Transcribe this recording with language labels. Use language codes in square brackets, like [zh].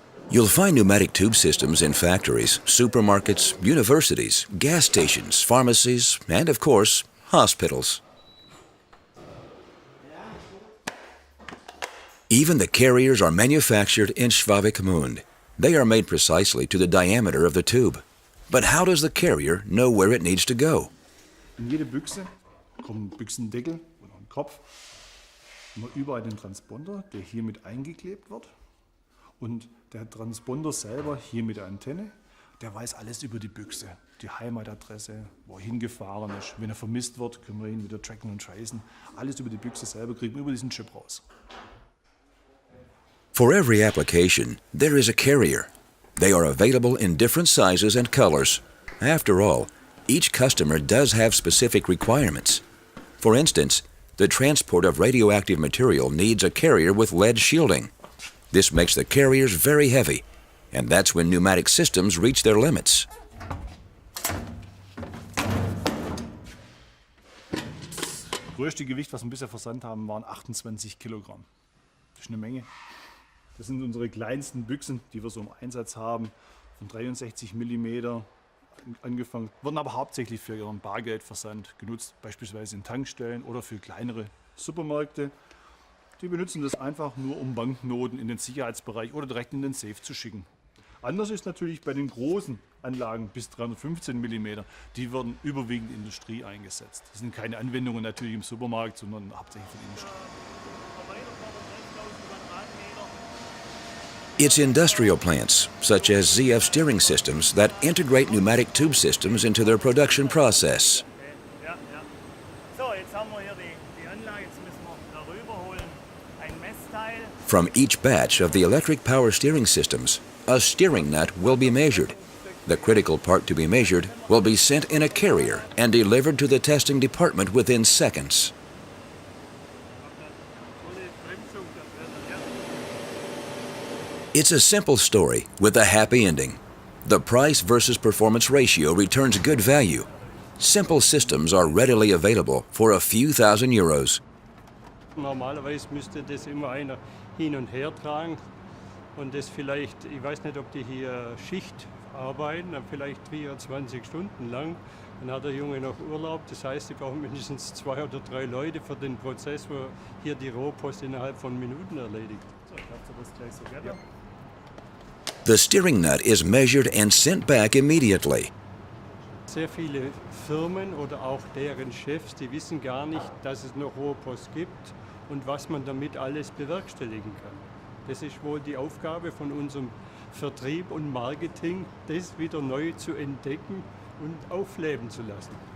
[en] You'll find pneumatic tube systems in factories, supermarkets, universities, gas stations, pharmacies, and of course, hospitals. Even the carriers are manufactured in Suedwest Germany. They are made precisely to the diameter of the tube. But how does the carrier know where it needs to go? [de] In jede Büchse kommt ein Büchsendeckel und ein Kopf. Immer überall den Transponder, der hier mit eingeklebt wird. Und der Transponder selber hier mit der Antenne, der weiß alles über die Büchse. Die Heimatadresse, wo er hingefahren ist. Wenn er vermisst wird, können wir ihn wieder tracken und tracen. Alles über die Büchse selber kriegen wir über diesen Chip raus. [en] For every application, there is a carrier. They are available in different sizes and colors. After all, each customer does have specific requirements. For instance, the transport of radioactive material needs a carrier with lead shielding. This makes the carriers very heavy. And that's when pneumatic systems reach their limits. [de] Das größte Gewicht, was wir bisher versandt haben, waren 28 Kilogramm. Das ist eine Menge. Das sind unsere kleinsten Büchsen, die wir so im Einsatz haben, von 63 mm angefangen, wurden aber hauptsächlich für ihren Bargeldversand genutzt, beispielsweise in Tankstellen oder für kleinere Supermärkte. Die benutzen das einfach nur, um Banknoten in den Sicherheitsbereich oder direkt in den Safe zu schicken. Anders ist natürlich bei den großen Anlagen bis 315 mm. Die werden überwiegend in der Industrie eingesetzt. Das sind keine Anwendungen natürlich im Supermarkt, sondern hauptsächlich für die Industrie. [en] It's industrial plants, such as ZF steering systems, that integrate pneumatic tube systems into their production process. [de] Ja, ja. So, jetzt haben wir hier die Anlage, jetzt müssen wir da rüberholen. Ein Messteil. [en] From each batch of the electric power steering systems, a steering nut will be measured. The critical part to be measured will be sent in a carrier and delivered to the testing department within seconds. It's a simple story with a happy ending. The price versus performance ratio returns good value. Simple systems are readily available for a few thousand euros. [de] Normalerweise müsste das immer einer hin und her tragen und das vielleicht, ich weiß nicht, ob die hier Schicht arbeiten, vielleicht 24 Stunden lang. Dann hat der Junge noch Urlaub, das heißt, ich brauche mindestens 2 oder 3 Leute für den Prozess, wo hier die Rohpost innerhalb von Minuten erledigt. So, ich glaube, das gleich so gerne. [en] The steering nut is measured and sent back immediately. [de] Sehr viele Firmen oder auch deren Chefs, die wissen gar nicht, dass es noch Rohpost gibt und was man damit alles bewerkstelligen kann. Das ist wohl die Aufgabe von unserem Vertrieb und Marketing, das wieder neu zu entdecken und aufleben zu lassen.